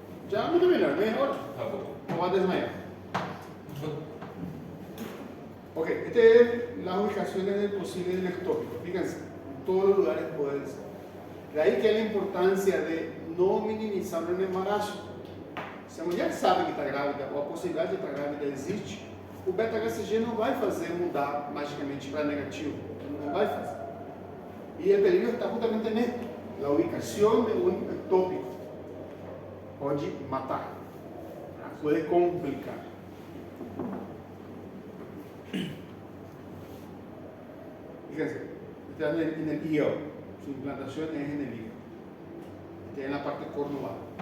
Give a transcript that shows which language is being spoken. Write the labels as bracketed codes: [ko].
[es] Ya me terminar, media hora. [pt] Tá bom. [es] No va a desmayar. Ok, esta es las ubicaciones del posible del ectópico. Fíjense, en todos los lugares pueden ser. De ahí que la importancia de no minimizar un embarazo. [pt] Se a mulher sabe que está grávida ou a possibilidade de estar grávida existe, o beta-HCG não vai fazer mudar magicamente para negativo. Não vai fazer. [es] Y el peligro está justamente en esto, la ubicación de un ectópico. Puede matar, puede complicar. Fíjense, está en el hígado, su implantación es en el hígado, está en la parte cornual.